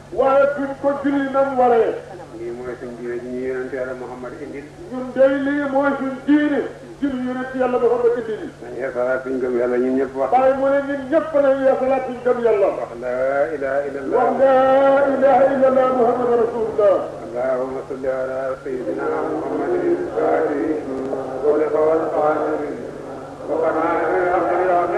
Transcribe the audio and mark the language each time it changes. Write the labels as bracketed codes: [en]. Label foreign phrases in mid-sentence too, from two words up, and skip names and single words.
[wo] waaye duñ ko julli na mu waree. lii mooy suñ diine ji ñu yonent yàlla Muhammad indil. ñun day lii mooy suñ diine. julli yonent yàlla Muhammad indil. nañ yeesalaat suñ gëm yàlla ñun ñëpp wax. waaye mu ne ñun ñëpp nañ yeesalaat suñ gëm yàlla. wax laa [ar] إله إلا الله. [wo] wax laa [ar] إله إلا الله محمد رسول الله. اللهم صل على سيدنا محمد الفاتح والخاتم وقنا